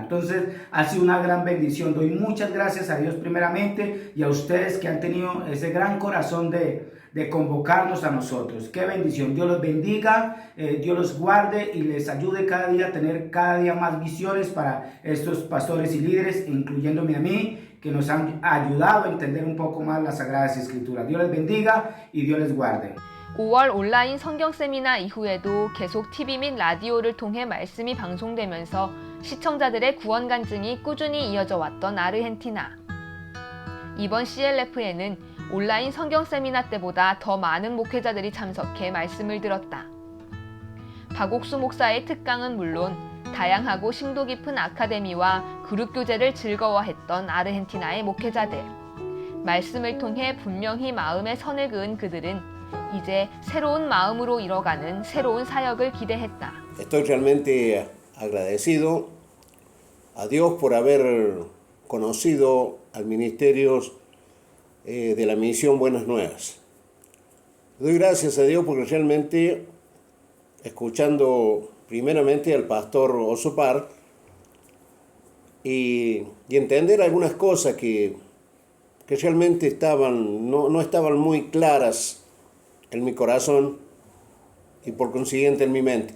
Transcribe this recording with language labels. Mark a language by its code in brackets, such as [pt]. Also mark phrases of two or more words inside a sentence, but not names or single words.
[es] Entonces ha sido una gran bendición. Doy muchas gracias a Dios primeramente y a ustedes que han tenido ese gran corazón de convocarnos a nosotros. Qué bendición. Dios los bendiga, Dios los guarde y les ayude cada día a tener cada día más visiones para estos pastores y líderes, incluyéndome a mí, que nos han ayudado a entender un poco más las Sagradas Escrituras. Dios les bendiga y Dios les guarde. [ko] 5월 온라인 성경 세미나 이후에도 계속 TV 및 라디오를 통해 말씀이 방송되면서 시청자들의 구원 간증이 꾸준히 이어져 왔던 아르헨티나. 이번 CLF에는 온라인 성경 세미나 때보다 더 많은 목회자들이 참석해 말씀을 들었다. 박옥수 목사의 특강은 물론 다양하고 심도 깊은 아카데미와 그룹 교제를 즐거워했던 아르헨티나의 목회자들. 말씀을 통해 분명히 마음에 선을 그은 그들은 이제 새로운 마음으로 이뤄가는 새로운 사역을 기대했다. [es] Estoy realmente agradecido a Dios por haber conocido al ministerio de la misión Buenas Nuevas. Doy gracias a Dios porque realmente, escuchando primeramente al pastor Osopar y entender algunas cosas que realmente no estaban muy claras en mi corazón y por consiguiente en mi mente.